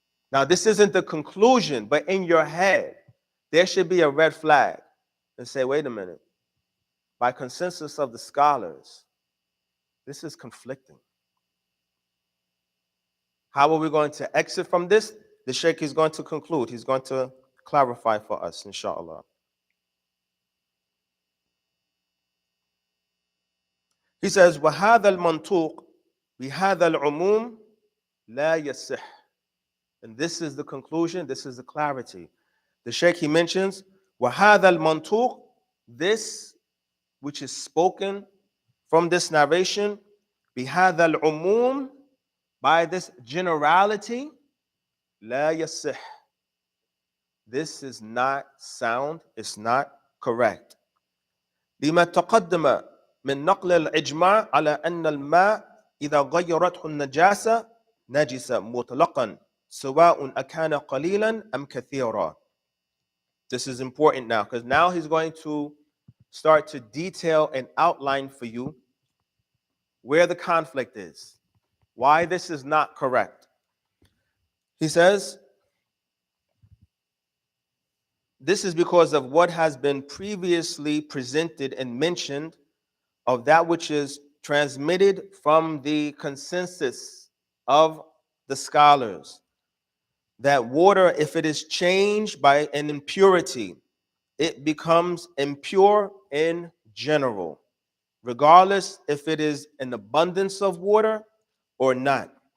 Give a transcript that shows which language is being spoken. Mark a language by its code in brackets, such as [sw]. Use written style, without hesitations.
[en] Now, this isn't the conclusion, but in your head, there should be a red flag and say, wait a minute, by consensus of the scholars, this is conflicting. How are we going to exit from this? The Sheikh is going to conclude. He's going to clarify for us, inshallah. He says, [ar] وَهَذَا الْمَنْطُوقِ بِهَذَا الْعُمُومِ لَا يَصِحُ. [en] And this is the conclusion, this is the clarity. The Sheikh, he mentions, [ar] وَهَذَا الْمَنْطُوقِ, [en] this which is spoken from this narration, [ar] بِهَذَا الْعُمُومِ, [en] by this generality, [ar] لَا يَصِحُ. [en] This is not sound, it's not correct. [ar] لما تقدم من نقل الإجماع على أن الماء إذا غيرته النجاسة نجس مطلقا سواء أكان قليلا أم كثيرا. [en] This is important now, because now he's going to start to detail and outline for you where the conflict is, why this is not correct. He says, this is because of what has been previously presented and mentioned of that which is transmitted from the consensus of the scholars, that water, if it is changed by an impurity, it becomes impure in general, regardless if it is an abundance of water or not.